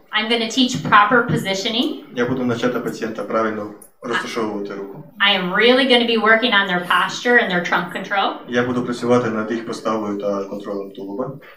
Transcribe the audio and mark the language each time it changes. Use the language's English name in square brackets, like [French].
[English] I'm going to teach proper positioning. [Ukrainian] Я буду навчати пацієнта правильно розташовувати руку. [English] I am really going to be working on their posture and their trunk control. [Ukrainian] Я буду працювати над їх поставою та контролем тулуба.